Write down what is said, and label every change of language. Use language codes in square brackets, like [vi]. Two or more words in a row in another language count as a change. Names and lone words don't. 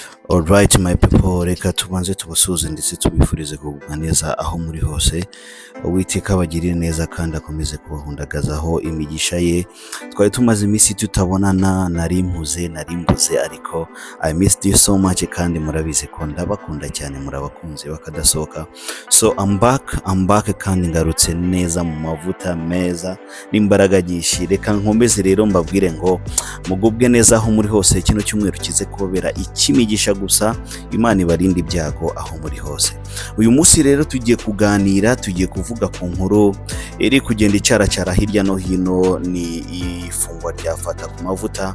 [en] Alright my people, [rw] reka tubanze tubasuze ndetse tubifurize kugubwa neza aho muri hose. Uwiteka abagirire neza kandi akomeze kubahundagazaho imigisha ye. Twari tumaze iminsi tutabonana, nari mbuze ariko [en] I missed you so much [rw] kandi murabizi ko ndabakunda cyane, murabakunze bakadasohoka. [en] So I'm back [rw] kandi ngarutse neza mu mavuta meza n'imbaraga nyinshi. Reka nkomeze rero mbabwire ngo mugubwe neza aho muri hose. Kino cyumweru kize kubera ikimigisha gusa, Imana ibarinde ibyago aho muri hose. Uyu munsi rero tugiye kuganira, tugiye kuvuga ku nkuru iri kugenda icaracara hirya no hino, ni ifungwa rya Fatakumavuta.